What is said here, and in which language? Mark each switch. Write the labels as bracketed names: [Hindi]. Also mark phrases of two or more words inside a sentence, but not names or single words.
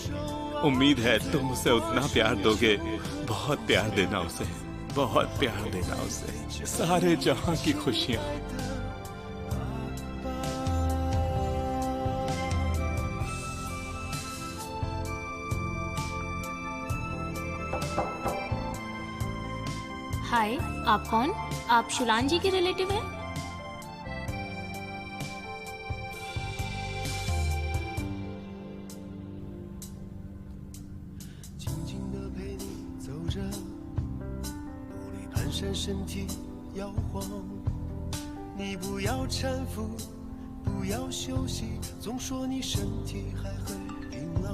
[Hindi] उम्मीद है तुम उसे उतना प्यार दोगे। बहुत प्यार देना उसे, बहुत प्यार देना उसे, सारे जहां की खुशियां। हाय, आप कौन? आप शुलान जी के रिलेटिव हैं? [Chinese] 身体摇晃，你不要搀扶，不要休息，总说你身体还很硬朗。